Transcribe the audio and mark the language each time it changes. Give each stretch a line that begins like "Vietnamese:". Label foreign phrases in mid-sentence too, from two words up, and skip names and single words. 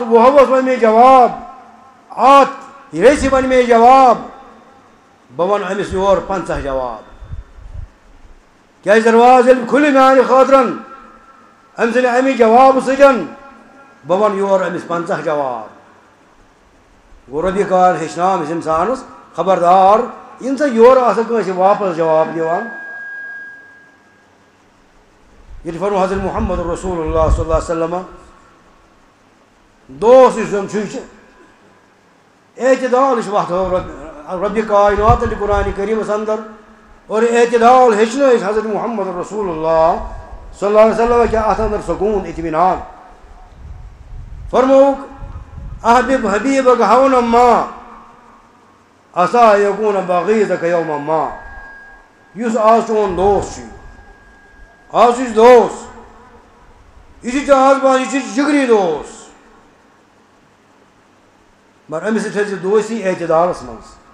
Kashmiri: وُہَوَس وَنہِ مےٚ جواب اَتھ ریٚژھِ وَنہِ مےٚ جواب بہٕ وَنہٕ أمِس یورٕ 50 جواب کیٛازِ دروازٕ ییٚلہِ کھُلہِ میٛانہِ خٲطرَن أمۍ سٕنٛدِ اَمہِ جوابہٕ سۭتۍ بہٕ وَنہٕ یورٕ أمِس 50 جواب گوٚو رۄبہِ کار ہیٚچھناو أمِس اِنسانَس خبردار ییٚمہِ سۭتۍ یورٕ آسان کٲنٛسہِ واپس جواب دِوان ییٚتہِ فرمو حضرت محمد رسول اللہ
Arabic: صلی اللہ علیہ وسلم
Kashmiri: دوست یُس زَن چھُ یہِ چھُ اعتدال چھُ وَتھٲو ربِ کائنات علی قرآن کریٖمَس اندر اور اعتدال ہیٚچھنٲیِس حضرت محمد رسول اللہ
Arabic: صلی اللہ علیہ وسلم
Kashmiri: کیا اَتھ اندر سکوٗن اطمینان فرموُکھ
Arabic: احبب حبیبک ہونم ما عسا یکون بغیضک یوم ما
Kashmiri: یُس آز چون دوست چھُ آز چھُ دوست یہ چھُ آز بان یہ چھُ جگری دوست مگر أمِس سۭتۍ تھٲیزِ دوستی اعتدالس منٛز